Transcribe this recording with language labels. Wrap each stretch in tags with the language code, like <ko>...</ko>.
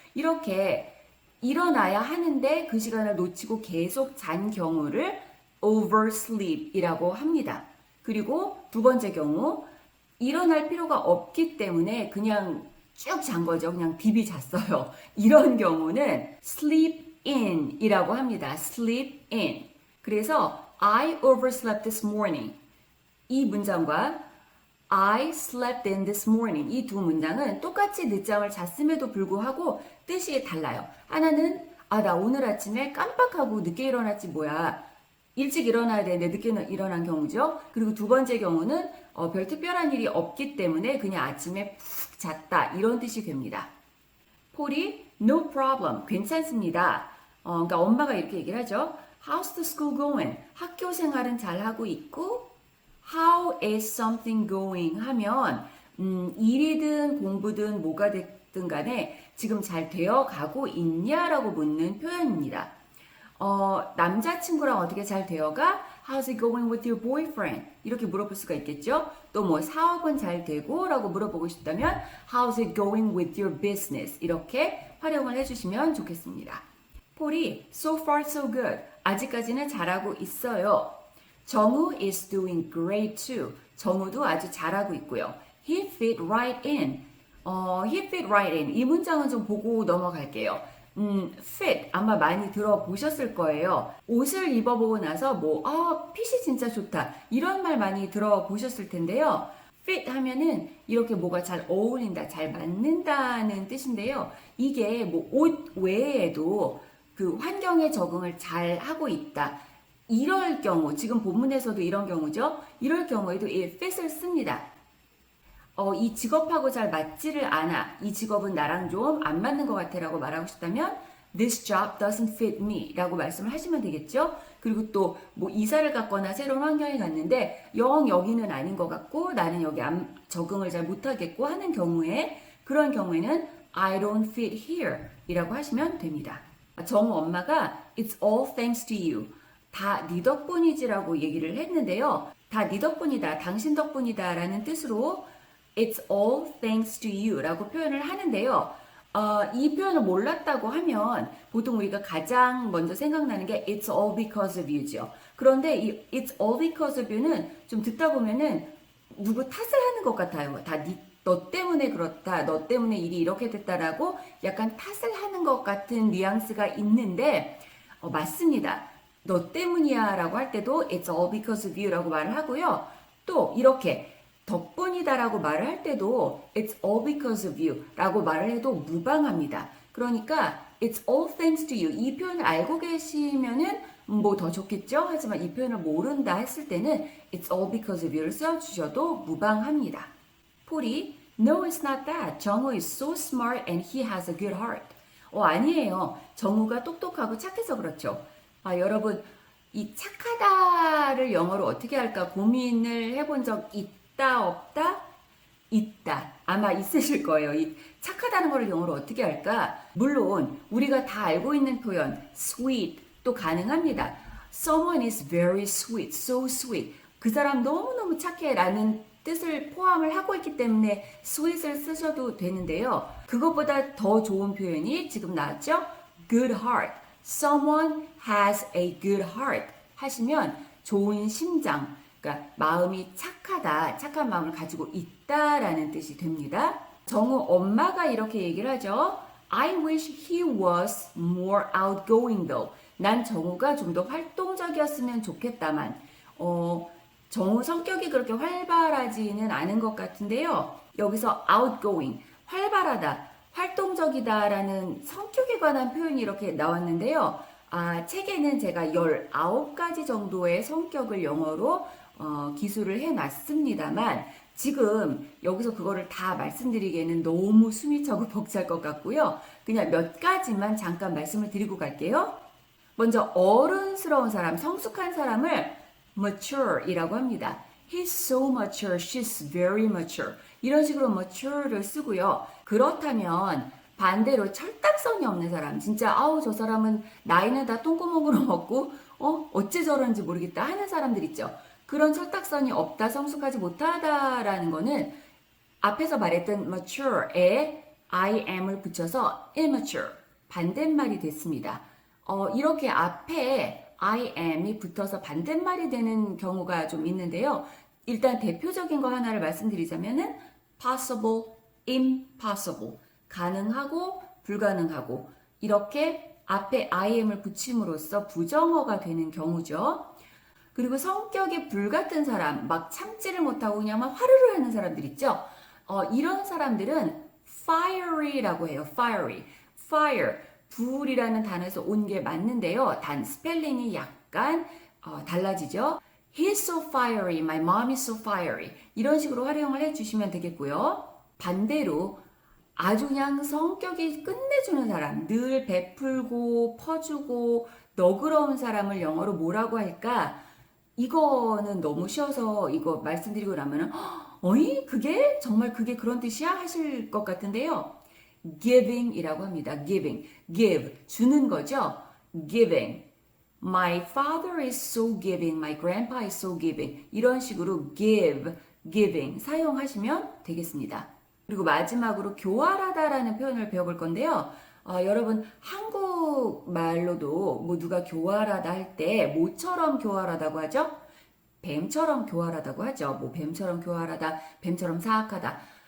<ko>이렇게 일어나야 하는데 그 시간을 놓치고 계속 잔 경우를 oversleep이라고 합니다. 그리고 두 번째 경우 일어날 필요가 없기 때문에 그냥 쭉 잔 거죠. 그냥 비비 잤어요. 이런 경우는 sleep in이라고 합니다.</ko> <en>sleep in.</en> <ko>그래서</ko> <en>I overslept this morning.</en> <ko>이 문장과</ko> <en>I slept in this morning</en> <ko>이 두 문장은 똑같이 늦잠을 잤음에도 불구하고 뜻이 달라요. 하나는 나 오늘 아침에 깜빡하고 늦게 일어났지 뭐야. 일찍 일어나야 되는데 늦게 일어난 경우죠. 그리고 두 번째 경우는 별 특별한 일이 없기 때문에 그냥 아침에 푹 잤다 이런 뜻이 됩니다. 폴이</ko> <en>no problem</en> <ko>괜찮습니다. 그러니까 엄마가 이렇게 얘기를 하죠.</ko> <en>How's the school going?</en> <ko>학교 생활은 잘하고 있고</ko> <en>How is something going?</en> <ko>하면 일이든 공부든 뭐가 됐든 간에 지금 잘 되어 가고 있냐라고 묻는 표현입니다. 남자친구랑 어떻게 잘 되어가?</ko> <en>How's it going with your boyfriend?</en> <ko>이렇게 물어볼 수가 있겠죠. 또 뭐 사업은 잘 되고? 라고 물어보고 싶다면</ko> <en>How's it going with your business?</en> <ko>이렇게 활용을 해주시면 좋겠습니다.</ko> <en>폴이 so far so good.</en> <ko>아직까지는 잘하고 있어요.</ko> <en>정우 is doing great too.</en> <ko>정우도 아주 잘하고 있고요.</ko> <en>He fit right in. He fit right in.</en> <ko>이 문장은 좀 보고 넘어갈게요. fit 아마 많이 들어보셨을 거예요. 옷을 입어보고 나서 핏이 진짜 좋다. 이런 말 많이 들어보셨을 텐데요. fit 하면은 이렇게 뭐가 잘 어울린다, 잘 맞는다는 뜻인데요. 이게 옷 외에도 그 환경에 적응을 잘 하고 있다. 이럴 경우, 지금 본문에서도 이런 경우죠. 이럴 경우에도 이 fit을 씁니다. 이 직업하고 잘 맞지를 않아. 이 직업은 나랑 좀 안 맞는 것 같아 라고 말하고 싶다면</ko> <en>This job doesn't fit me</en> <ko>라고 말씀을 하시면 되겠죠. 그리고 또 이사를 갔거나 새로운 환경에 갔는데 여기는 아닌 것 같고 나는 여기 적응을 잘 못하겠고 하는 경우에 그런 경우에는</ko> <en>I don't fit here</en> <ko>이라고 하시면 됩니다. 정우 엄마가</ko> <en>It's all thanks to you.</en> <ko>다 네 덕분이지라고 얘기를 했는데요. 다 네 덕분이다, 당신 덕분이다 라는 뜻으로</ko> <en>It's all thanks to you</en> <ko>라고 표현을 하는데요. 이 표현을 몰랐다고 하면 보통 우리가 가장 먼저 생각나는 게</ko> <en>It's all because of you</en> <ko>죠. 그런데 이</ko> <en>It's all because of you</en> <ko>는 좀 듣다 보면은 누구 탓을 하는 것 같아요. 너 때문에 그렇다, 너 때문에 일이 이렇게 됐다라고 약간 탓을 하는 것 같은 뉘앙스가 있는데 맞습니다. 너 때문이야 라고 할 때도</ko> <en>It's all because of you</en> <ko>라고 말을 하고요. 또 이렇게 덕분이다라고 말을 할 때도</ko> <en>It's all because of you</en> <ko>라고 말을 해도 무방합니다. 그러니까</ko> <en>It's all thanks to you</en> <ko>이 표현을 알고 계시면은 더 좋겠죠. 하지만 이 표현을 모른다 했을 때는</ko> <en>It's all because of you</en> <ko>를 써주셔도 무방합니다.</ko> <en>폴이 No, it's not that. 정우 is so smart and he has a good heart.</en> <ko>아니에요. 정우가 똑똑하고 착해서 그렇죠. 여러분 이 착하다를 영어로 어떻게 할까 고민을 해본 적 있다 없다? 있다. 아마 있으실 거예요. 이 착하다는 걸 영어로 어떻게 할까? 물론 우리가 다 알고 있는 표현 sweet 또 가능합니다.</ko> <en>Someone is very sweet, so sweet.</en> <ko>그 사람 너무너무 착해 라는 뜻을 포함을 하고 있기 때문에 sweet을 쓰셔도 되는데요. 그것보다 더 좋은 표현이 지금 나왔죠?</ko> <en>good heart. Someone has a good heart</en> <ko>하시면 좋은 심장, 그러니까 마음이 착하다, 착한 마음을 가지고 있다라는 뜻이 됩니다. 정우 엄마가 이렇게 얘기를 하죠.</ko> <en>I wish he was more outgoing though.</en> <ko>난 정우가 좀 더 활동적이었으면 좋겠다만 정우 성격이 그렇게 활발하지는 않은 것 같은데요. 여기서 outgoing, 활발하다, 활동적이다라는 성격에 관한 표현이 이렇게 나왔는데요. 책에는 제가 19가지 정도의 성격을 영어로 기술을 해놨습니다만 지금 여기서 그거를 다 말씀드리기에는 너무 숨이 차고 벅찰 것 같고요. 그냥 몇 가지만 잠깐 말씀을 드리고 갈게요. 먼저 어른스러운 사람, 성숙한 사람을 mature이라고 합니다.</ko> <en>He's so mature, she's very mature.</en> <ko>이런 식으로 mature를 쓰고요. 그렇다면 반대로 철딱선이 없는 사람, 진짜 저 사람은 나이는 다 똥구멍으로 먹고 어째 저런지 모르겠다 하는 사람들 있죠. 그런 철딱선이 없다, 성숙하지 못하다라는 거는 앞에서 말했던 mature에 im을 붙여서 immature, 반대말이 됐습니다. 이렇게 앞에 im이 붙어서 반대말이 되는 경우가 좀 있는데요. 일단 대표적인 거 하나를 말씀드리자면은 possible, impossible, 가능하고 불가능하고 이렇게 앞에 im을 붙임으로써 부정어가 되는 경우죠. 그리고 성격이 불같은 사람, 막 참지를 못하고 그냥 막 화르르 하는 사람들 있죠. 이런 사람들은 fiery라고 해요. fire, 불이라는 단어에서 온 게 맞는데요. 단 스펠링이 약간 달라지죠.</ko> <en>He's so fiery, my mom is so fiery.</en> <ko>이런 식으로 활용을 해주시면 되겠고요. 반대로 아주 그냥 성격이 끝내주는 사람, 늘 베풀고 퍼주고 너그러운 사람을 영어로 뭐라고 할까? 이거는 너무 쉬워서 이거 말씀드리고 나면은 어이? 그게? 정말 그게 그런 뜻이야? 하실 것 같은데요. giving이라고 합니다. give, 주는 거죠. giving.</ko> <en>My father is so giving, my grandpa is so giving.</en> <ko>이런 식으로 giving 사용하시면 되겠습니다. 그리고 마지막으로 교활하다라는 표현을 배워볼 건데요. 여러분 한국말로도 뭐 누가 교활하다 할 때 뭐처럼 교활하다고 하죠? 뱀처럼 교활하다고 하죠. 뭐 뱀처럼 교활하다, 뱀처럼 사악하다.</ko>